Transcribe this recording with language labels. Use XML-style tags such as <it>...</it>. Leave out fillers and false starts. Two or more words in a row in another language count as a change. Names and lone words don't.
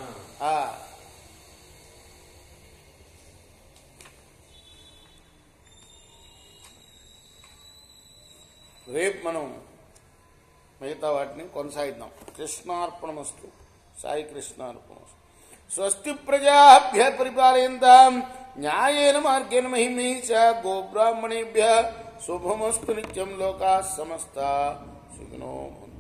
<te>రేపు మనం మిగతా వాటిని కొనసాగిద్దాం.</te> <sa>కృష్ణార్పణమస్తు. సాయి కృష్ణార్పణమస్తు. స్వస్తి ప్రజాభ్య పరిపాలయంతాం న్యాయేన మార్గేణ మహిమీష గోబ్రాహ్మణేభ్య శుభమస్తు. నిత్యం లోకాః సమస్తాః సుఖినో</sa>